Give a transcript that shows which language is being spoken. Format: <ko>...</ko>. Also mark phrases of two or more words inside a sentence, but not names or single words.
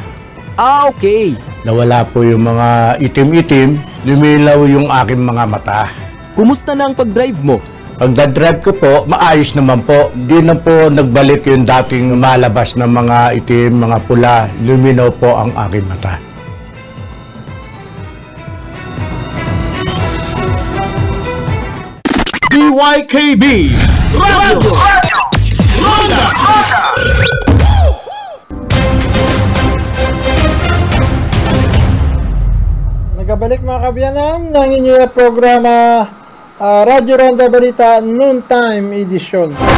<tl>Ah, okay. Nawala po yung mga itim-itim, lumilaw yung aking mga mata. Kumusta na ang pag-drive mo? Pagdadrive ko po, maayos naman po. Hindi na po nagbalik yung dating malabas na mga itim, mga pula. Luminaw po ang aking mata. DYKB Radyo Ronda</tl> <hil>Nagabalik mga kabiyanan ng inyong programa Radyo Ronda Balita Noontime Edition.</hil>